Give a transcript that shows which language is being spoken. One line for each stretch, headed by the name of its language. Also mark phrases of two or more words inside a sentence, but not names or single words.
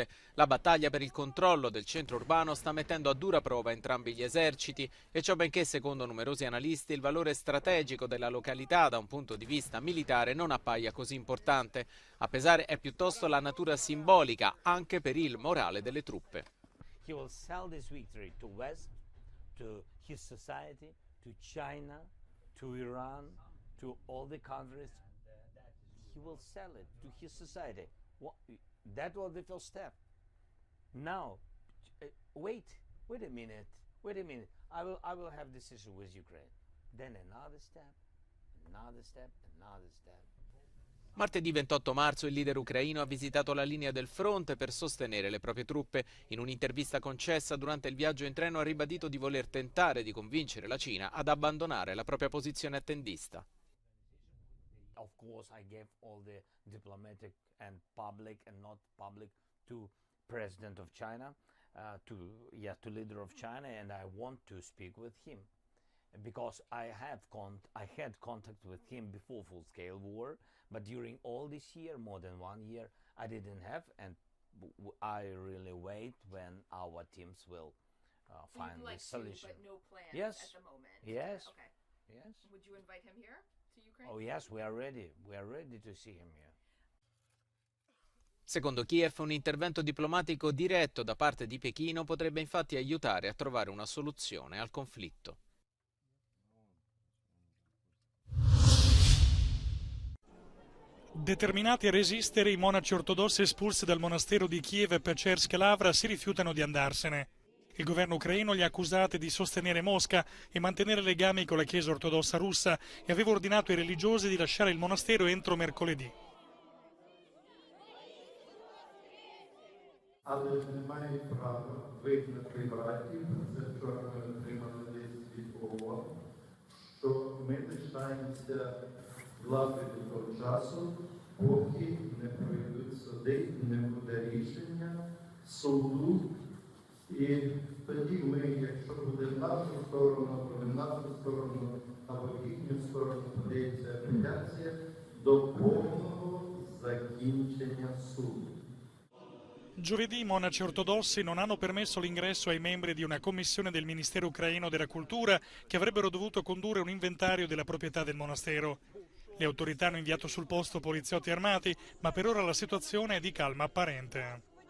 Italian: La battaglia per il controllo del centro urbano sta mettendo a dura prova entrambi gli eserciti, e ciò benché, secondo numerosi analisti, il valore strategico della località da un punto di vista militare non appaia così importante. A pesare è piuttosto la natura simbolica, anche per il morale delle truppe.
English: He will sell this victory to West, to his society, to China, to Iran, to all the countries. He will sell it to his society. That was the first step. Now, wait a minute. I will have this issue with Ukraine. Then another step.
Italian: Martedì 28 marzo il leader ucraino ha visitato la linea del fronte per sostenere le proprie truppe. In un'intervista concessa durante il viaggio in treno ha ribadito di voler tentare di convincere la Cina ad abbandonare la propria posizione attendista.
English: Of course, I gave all the diplomatic and not public to President of China, to leader of China, and I want to speak with him because I had contact with him before full-scale war, but during all this year, more than 1 year, I didn't have, and I really wait when our teams will find the solution. But no plan Yes. at the moment. Yes. Okay. Yes. Would you invite him here to Ukraine? Oh yes, we are ready. We are ready to see him here.
Italian: Secondo Kiev, un intervento diplomatico diretto da parte di Pechino potrebbe infatti aiutare a trovare una soluzione al conflitto. Determinati a resistere, i monaci ortodossi espulsi dal monastero di Kiev Pechersk Lavra si rifiutano di andarsene. Il governo ucraino li ha accusati di sostenere Mosca e mantenere legami con la Chiesa ortodossa russa e aveva ordinato ai religiosi di lasciare il monastero entro mercoledì.
Ukrainian: Але немає права вигнати братів, це вчора ми отримали лист від ООН, що ми лишаємося влади до того часу, поки не пройдуть суди, не буде рішення суду. І тоді ми, якщо буде в нашу сторону, або в нашу сторону, або в їхню сторону, подається апеляція до повного закінчення суду.
Italian: Giovedì i monaci ortodossi non hanno permesso l'ingresso ai membri di una commissione del Ministero ucraino della Cultura che avrebbero dovuto condurre un inventario della proprietà del monastero. Le autorità hanno inviato sul posto poliziotti armati, ma per ora la situazione è di calma apparente.